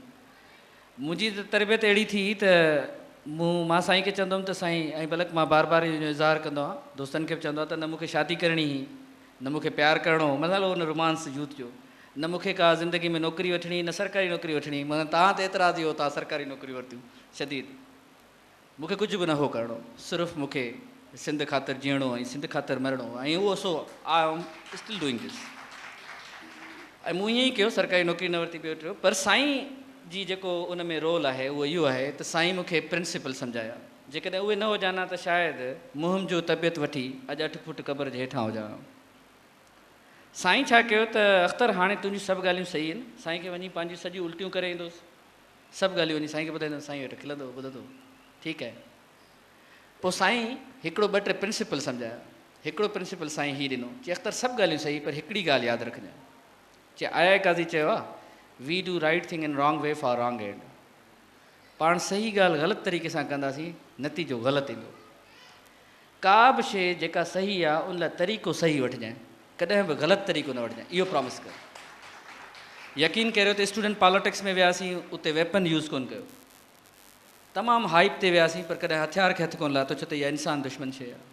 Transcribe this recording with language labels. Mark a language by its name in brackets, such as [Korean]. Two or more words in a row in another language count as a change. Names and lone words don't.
[Sindhi] मुंहिंजी त तरबियत अहिड़ी थी त मां साईं खे चवंदुमि त साईं, ऐं बल्कि मां बार बार इहो इज़हार कंदो आहियां, दोस्तनि खे बि चवंदो आहियां त न मूंखे शादी करणी हुई, न मूंखे प्यारु करिणो हो, मतिलबु हुन [English] romance youth [Sindhi] जो, न मूंखे का ज़िंदगी में नौकिरी वठणी, न सरकारी नौकिरी वठणी। मतिलबु तव्हां ते एतिराज़ हो तव्हां सरकारी नौकिरी वरितियूं शदीद, मूंखे कुझु बि न हो करिणो, सिर्फ़ु मूंखे सिंध ख़ातिर जीअणो ऐं सिंध ख़ातिर मरणो, ऐं उहो [English] so I am still doing this. [Sindhi] ऐं मूं ईअं ई कयो, सरकारी नौकिरी न वरिती पियो वठियो। पर साईं जी जेको उन में रोल आहे उहो इहो आहे त साईं मूंखे प्रिंसिपल सम्झाया, जेकॾहिं उहे न हुजां त शायदि मुंहुं जो तबियत वठी अॼु 8 फुट क़बर जे हेठां हुजां। साईं छा कयो त अख़्तर हाणे तुंहिंजियूं सभु ॻाल्हियूं सही आहिनि, साईं खे वञी पंहिंजियूं सॼियूं उल्टियूं करे ईंदुसि, सभु ॻाल्हियूं वञी साईं खे ॿुधाईंदो, साईं वेठो खिलंदो ॿुधंदो, ठीकु आहे। पोइ साईं हिकिड़ो 2-3 प्रिंसिपल सम्झाया। हिकिड़ो प्रिंसिपल साईं हीउ ॾिनो, चई अख़्तर सभु ॻाल्हियूं सही, पर हिकिड़ी ॻाल्हि यादि रखजांइ। चई आया काज़ी चयो आहे, [English] we do right thing in wrong way for wrong end. [Sindhi] पाण सही ॻाल्हि ग़लति तरीक़े सां कंदासीं, नतीजो ग़लति ईंदो। का बि शइ जेका सही आहे उन लाइ तरीक़ो सही वठिजांइ, कॾहिं बि ग़लति तरीक़ो न वठिजांइ, इहो प्रॉमिस कर। यकीन करियो त [English] student politics [Sindhi] में वियासीं, उते [English] weapon use [Sindhi] कोन कयो, तमामु हाइप ते वियासीं, पर कॾहिं हथियार खे हथु कोन लाथो, छो त इहा इंसान दुश्मन शइ आहे।